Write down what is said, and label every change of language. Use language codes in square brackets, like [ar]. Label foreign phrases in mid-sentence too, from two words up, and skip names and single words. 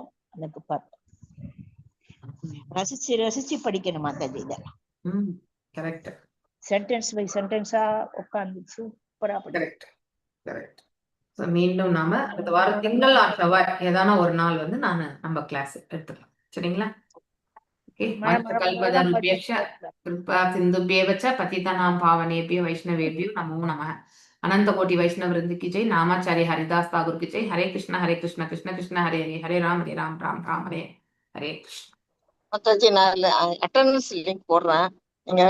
[ta] எனக்கு ரசிச்சு ரசிச்சு படிக்கணும் மாதாஜி இதெல்லாம். கரெக்ட். [en] sentence by sentence [ta] உட்கார்ந்து சூப்பரா கரெக்ட் கரெக்ட். மீண்டும் நாம அடுத்த வாரம் திங்கள் செவ்வாய் ஏதான ஒரு நாள் வந்து நம்ம கிளாஸ் எடுத்துக்கலாம். சரிங்களா? [sa] कृपा सिंधुभ्येव च पतितानां पावनेभ्यो वैष्णवेभ्यो नमो नमः. [hi] अनंत कोटि वैष्णव वृंद की जय. नामाचार्य हरिदास ठाकुर की जय. हरे कृष्ण कृष्ण कृष्ण हरे हरे, हरे राम राम राम हरे हरे कृष्ण. [ta] மாதாஜி, நான் [en] attendance link [ta] போடுறேன். நீங்க